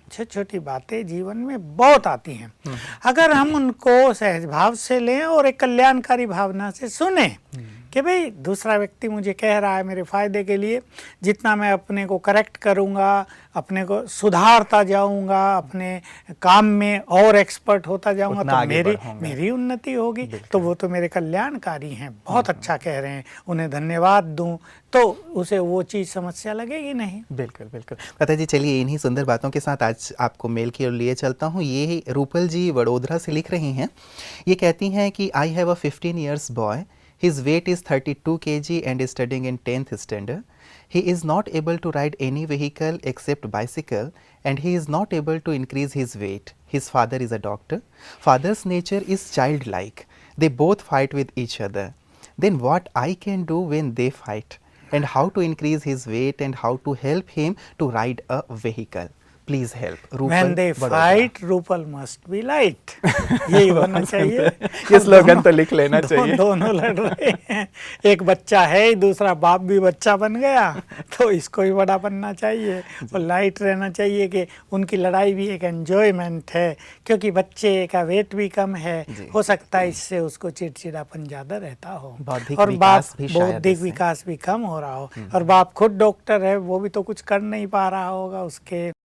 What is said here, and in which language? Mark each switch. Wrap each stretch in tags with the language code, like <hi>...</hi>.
<hi>छोटी छोटी बातें जीवन में बहुत आती हैं, अगर हम उनको सहज भाव से लें और एक कल्याणकारी भावना से सुने कि भाई दूसरा व्यक्ति मुझे कह रहा है मेरे फ़ायदे के लिए, जितना मैं अपने को करेक्ट करूँगा, अपने को सुधारता जाऊँगा, अपने काम में और एक्सपर्ट होता जाऊँगा तो मेरी उन्नति होगी। तो वो तो मेरे कल्याणकारी हैं, बहुत अच्छा कह रहे हैं, उन्हें धन्यवाद दूँ तो उसे वो चीज़ समस्या लगेगी नहीं। बिल्कुल बिल्कुल। पता जी, चलिए इन्हीं सुंदर बातों के साथ आज आपको मेल की ओर लिए चलता हूँ। ये रूपल जी वडोदरा से लिख रही हैं।</hi> <en>ये कहती हैं कि I have a 15 years boy, his weight is 32 kg and is studying in 10th standard. He is not able to ride any vehicle except bicycle and he is not able to increase his weight. His father is a doctor. Father's nature is childlike. They both fight with each other. Then what I can do when they fight? And how to increase his weight and how to help him to ride a vehicle? Please help. When they fight, Rupal must be light.</en> <hi>यही होना चाहिए। ये slogan तो लिख लेना चाहिए। दोनों लड़ रहे हैं, एक बच्चा है, दूसरा बाप भी बच्चा बन गया, तो इसको ही बड़ा बनना चाहिए और लाइट रहना चाहिए कि उनकी लड़ाई भी एक एंजॉयमेंट है, क्योंकि बच्चे का वेट भी कम है, हो सकता है इससे उसको चिड़चिड़ापन ज़्यादा रहता हो और बाप बौद्धिक विकास भी कम हो रहा हो, और बाप खुद डॉक्टर है, वो भी तो कुछ कर नहीं पा रहा होगा, उसके</hi>